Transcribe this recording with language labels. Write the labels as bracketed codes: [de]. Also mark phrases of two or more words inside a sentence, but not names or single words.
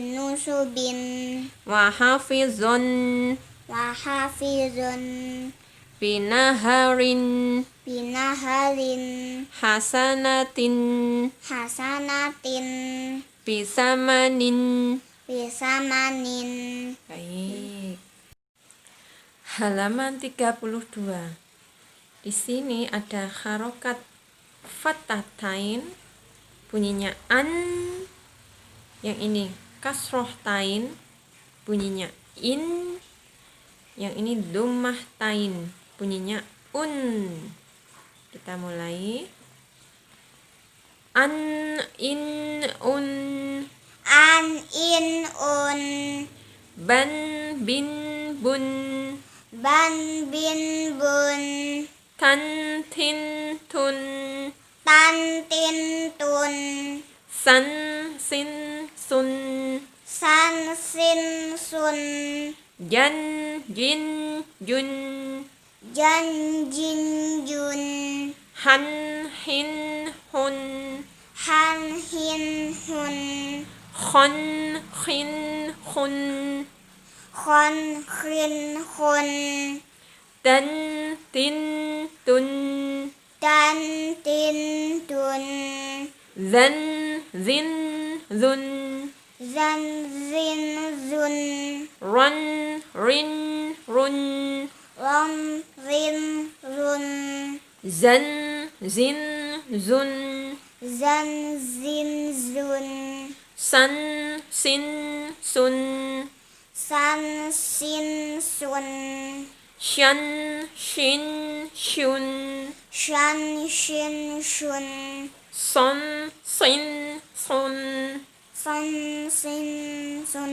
[ar] لنصبٍ, وحافظٌ, وحافظٌ, بنهارٍ بنهارٍ حسناتٍ حسناتٍ بثمنٍ. بثمنٍ. [id] Baik. Halaman 32. Di sini ada harokat fatatain, bunyinya an. Yang ini kasroh tain, bunyinya in. Yang ini dhammah tain, bunyinya un. Kita mulai. [ar] اً اٍ اٌ. اً اٍ اٌ. بً بٍ بٌ. بً بٍ, بٌ. تً تٍ تٌ. تً تٍ تٌ. ثً ثٍ ثٌ. ثً ثٍ ثٌ. جً جٍ جٌ. جً جٍ, جٌ. حً حٍ حٌ. حً حٍ حٌ. خً خٍ خٌ. خً خٍ حٌ. دً تٍ تٌ. دً تٍ تٌ. ذً ذٍ ذٌ. ذً ذٍ ذٌ. رٌ رٍ رٌ. رً رٍ رٌ. زً زٍ زٌ. زً زٍ زٌ. سً سٍ سٌ. سً سٍ سٌ. شً شٍ شٌ. شً شٍ شٌ. صً صٍ صٌ. صً صٍ صٌ.